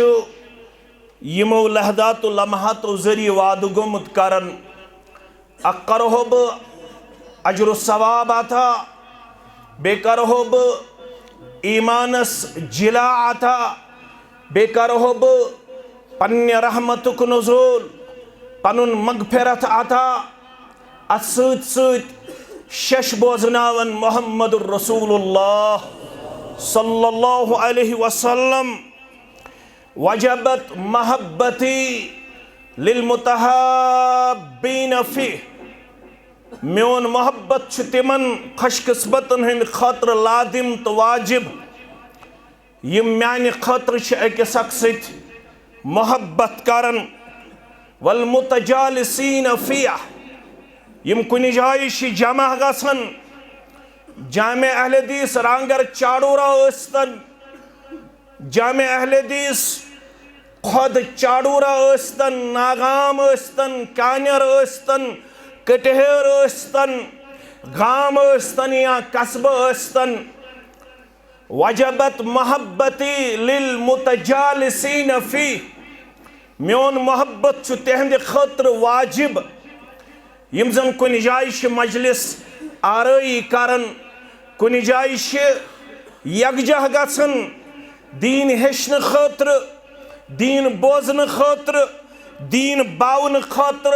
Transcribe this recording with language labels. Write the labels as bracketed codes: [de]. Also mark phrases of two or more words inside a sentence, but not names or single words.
[ks] यमो लहदात लम्हात ज़रिए वाद गोमुत करन अक करहो बह अजर सवाब अता, बे करहो बह ईमानस जिला अता, बे करहो बह पन्ने रहमतुक नुज़ूल पनुन मगफिरत अता। अत सत सत शश बोजनावन [ar] محمد رسول الله صلى الله عليه وسلم. وجبت محبتي للمتحابين فيه, [ks] मेन मोहब्बत तिमन खुशकिस्मतन हंद खतर लाजिम तो वाजिब यम म्यान खतर अकिस अक सत मोहब्बत करन। [ar] والمتجالسين فيه, [ks] यम कुन जाय जमा गसन, जामे अहले हदीस रांगर चाड़ूरा स्तन, जामे अहले हदीस खुद चाड़ूरा स्तन, नागाम स्तन, कान्यर स्तन, कटहर स्तन, गाम स्तन या कस्ब स्तन। [ar] وجبت محبتي للمتجالسين فيه, [ks] मेन मोहब्बत तिहंद खतर वाजिब यम जन कुन जाय मजलिस आरई करन, कुन जाय यकजह गसन दीन हेचन खतर, दीन बोजन खतर, दीन बावन खतर।